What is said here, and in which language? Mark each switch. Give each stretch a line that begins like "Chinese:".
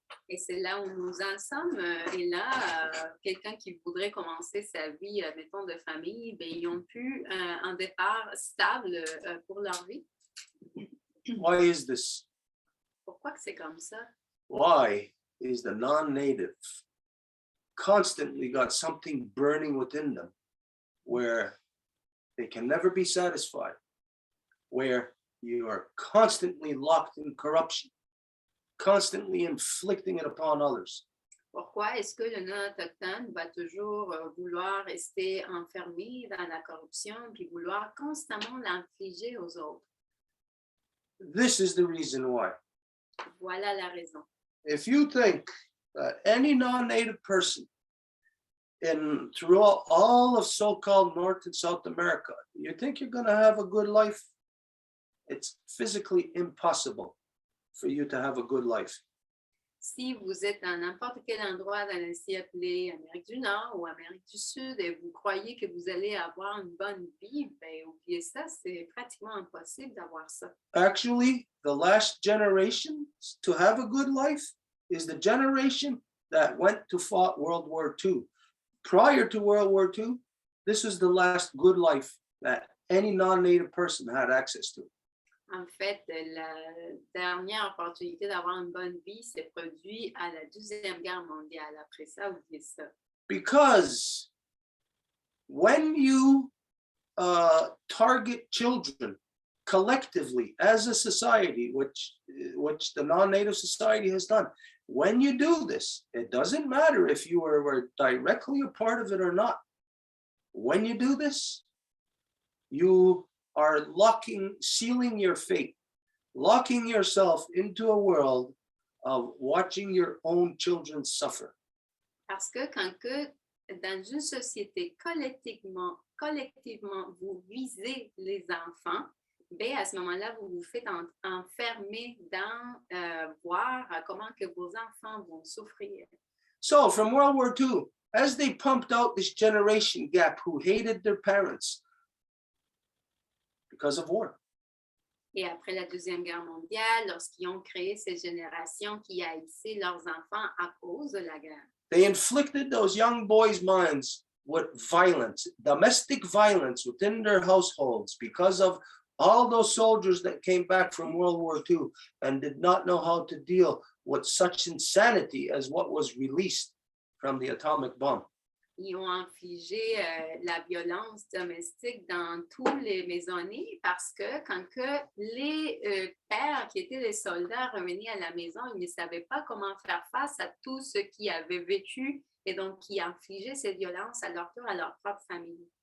French: Et c'est là où nous en sommes. Et là, quelqu'un qui voudrait commencer sa vie, mettons, de famille, ils n'ont plus un départ stable pour leur vie.
English: Why is this?
French: Pourquoi que c'est comme ça?
English: Why is the non-native constantly got something burning within them where they can never be satisfied, where you are constantly locked in corruption, constantly inflicting it upon others?
French: Pourquoi est-ce que le non-autochtone va toujours vouloir rester enfermé dans la corruption puis vouloir constamment l'infliger aux autres?
English: This is the reason why.
French: Voilà la raison.
English: If you think that any non-native person throughout all of so-called North and South America, you think you're going to have a good life? It's physically impossible for you to have a good life.
French: Si vous êtes dans n'importe quel endroit dans l'asie appelée Amérique du Nord ou Amérique du Sud et vous croyez que vous allez avoir une bonne vie, oubliez ça, c'est pratiquement impossible d'avoir ça.
English: Actually, the last generation to have a good life is the generation that went to fight World War II. Prior to World War II, this was the last good life that any non-native person had access to.
French: En fait, la dernière opportunité d'avoir une bonne vie s'est produite à la Deuxième Guerre mondiale. Après ça, oubliez ça.
English: Because when you target children collectively as a society, which the non-native society has done, when you do this, it doesn't matter if you were directly a part of it or not. When you do this, you are sealing your fate, locking yourself into a world of watching your own children suffer.
French: Parce que quand dans une société, collectivement, vous visez les enfants, à ce moment-là, vous vous faites enfermer dans voir comment que vos enfants vont souffrir.
English: So from World War II, as they pumped out this generation gap who hated their parents because of war.
French: Et après la Deuxième Guerre mondiale, lorsqu'ils ont créé cette génération qui haïssait leurs enfants à cause de la guerre.
English: They inflicted those young boys' minds with violence, domestic violence within their households because of all those soldiers that came back from World War II and did not know how to deal with such insanity as what was released from the atomic bomb.
French: Ils ont infligé la violence domestique dans tous les maisonnées parce que quand que les pères qui étaient des soldats revenaient à la maison, ils ne savaient pas comment faire face à tout ce qu'ils avaient vécu et donc qui infligeaient cette violence à leur tour à leur propre famille.